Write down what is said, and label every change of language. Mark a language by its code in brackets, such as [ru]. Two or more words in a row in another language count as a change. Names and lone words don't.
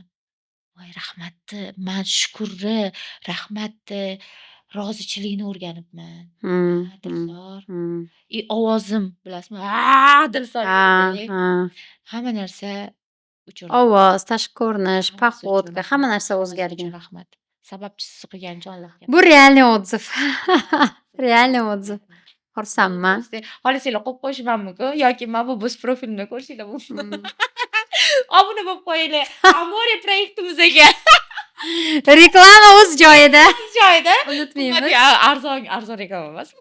[uz] Voy rahmatni, men shukurni, rahmatni, rozichilikni o'rganibman. Dilsor. Ovozim bilasizmi? Dilsor. Hamma narsa uchun. Ovoz, tashqi ko'rinish, poxodka, hamma narsa o'zgargan. Rahmat. Sababchisi qilgan uchun Allohga. [ru] Bu реальный отзыв. Реальный отзыв. [uz] Xursandman. Xohlasanglar qo'yib qo'yishmanmi-ku yoki men bu bo'z profilimda ko'rishinglar mumkin. Obuna bo'lib qo'yinglar. Amore proyektimizga. Reklama o'z joyida. joyida Unutmaymiz. qimmat arzon reklama emasmi?